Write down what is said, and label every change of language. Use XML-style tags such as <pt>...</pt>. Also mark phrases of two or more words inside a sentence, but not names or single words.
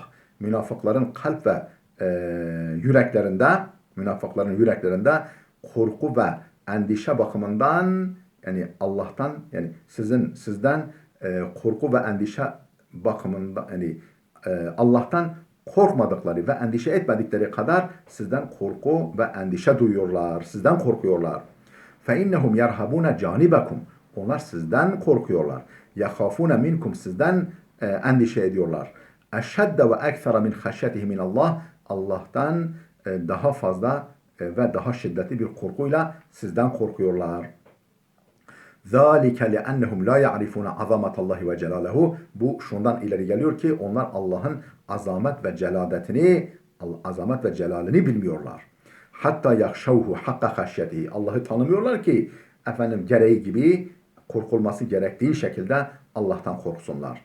<tr>Münafıkların kalp ve yüreklerinde korku ve endişe bakımından, yani Allah'tan, yani sizden korku ve endişe bakımından, yani Allah'tan korkmadıkları ve endişe etmedikleri kadar sizden korku ve endişe duyuyorlar. Sizden korkuyorlar.</tr> <ar>فَاِنَّهُمْ يَرْهَبُونَ جَانِبَكُمْ.</ar> <tr>Onlar sizden korkuyorlar.</tr> <ar>يَخَافُونَ minkum.</ar> <tr>Sizden endişe ediyorlar.</tr> <ar>اَشَّدَّ وَاَكْثَرَ مِنْ خَشْيَتِهِ مِنَ اللّٰهِ.</ar> <tr>Allah'tan daha fazla ve daha şiddetli bir korkuyla sizden korkuyorlar.</tr> <ar>ذَٰلِكَ لِأَنَّهُمْ لَا يَعْرِفُونَ عَظَمَةَ اللّٰهِ وَجَلَالَهُ.</ar> <tr>Bu şundan ileri geliyor ki onlar Allah'ın azamet ve celalini bilmiyorlar.</tr> <ar>حتى يخشوه حق خشيته.</ar> <tr>Allah'ı tanımıyorlar ki gereği gibi, korkulması gerektiği şekilde Allah'tan korksunlar.</tr>